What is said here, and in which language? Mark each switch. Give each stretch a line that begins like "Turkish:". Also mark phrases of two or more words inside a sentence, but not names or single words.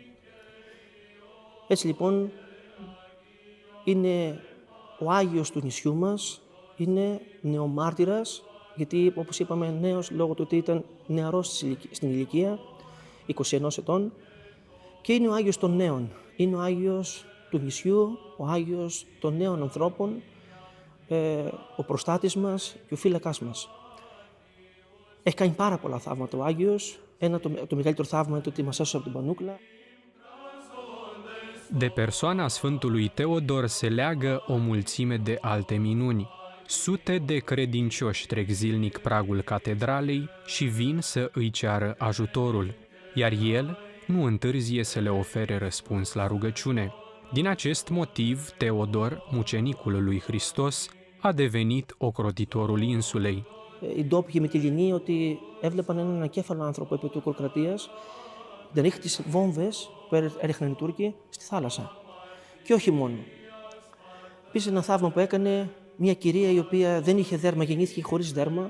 Greek: Έτσι λοιπόν είναι ο Άγιος του νησιού μας, είναι νεομάρτυρας, γιατί όπως είπαμε νέος λόγω του ότι ήταν νεαρός στην ηλικία, 21 ετών, και είναι ο Άγιος των νέων, είναι ο Άγιος του νησιού, ο Άγιος των νέων ανθρώπων, ο προστάτης μας και ο φύλακάς μας. Έχει κάνει πάρα πολλά θαύματα ο Άγιος. Το μεγαλύτερο θαύμα είναι το ότι μας έσωσε από την Πανούκλα.
Romanian: De persoana Sfântului Teodor se leagă o mulțime de alte minuni. Sute de credincioși trec zilnic pragul catedralei și vin să îi ceară ajutorul, iar el nu întârzie să le ofere răspuns la rugăciune. Din acest motiv, Teodor, mucenicul lui Hristos, a devenit ocrotitorul insulei.
Greek: Οι ντόπιοι Μυτιληνοί ότι έβλεπαν έναν ακέφαλο άνθρωπο επί του Κορκρατίας, δεν ρίχνει τις βόμβες που έριχναν οι Τούρκοι στη θάλασσα. Και όχι μόνο. Επίσης ένα θαύμα που έκανε μια κυρία η οποία δεν είχε δέρμα, γεννήθηκε χωρίς δέρμα.